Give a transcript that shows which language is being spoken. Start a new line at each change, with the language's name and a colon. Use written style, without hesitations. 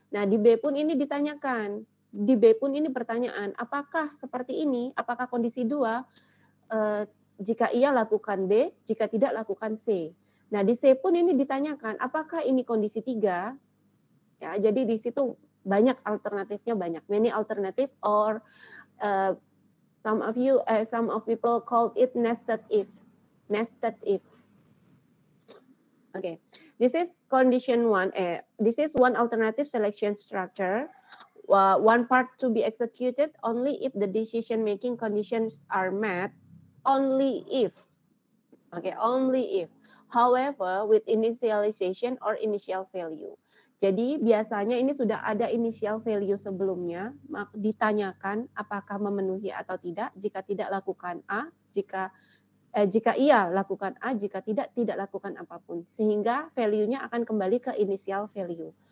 Indonesian: Nah, di B pun ini ditanyakan. Di B pun ini pertanyaan, apakah seperti ini? Apakah kondisi 2? Jika iya, lakukan B. Jika tidak, lakukan C. Nah, di C pun ini ditanyakan, apakah ini kondisi 3? Ya, jadi di situ banyak alternatifnya, banyak.
English: Many alternative or some of people called it nested if. Nested if. Okay, this is condition 1. This is one alternative selection structure. One part to be executed only if the decision-making conditions are met. Only if. Okay, only if. However, with initialization or initial value.
Indonesian: Jadi biasanya ini sudah ada initial value sebelumnya, ditanyakan apakah memenuhi atau tidak. Jika tidak, lakukan A. Jika iya, lakukan A. Jika tidak lakukan apapun. Sehingga value-nya akan kembali ke initial value.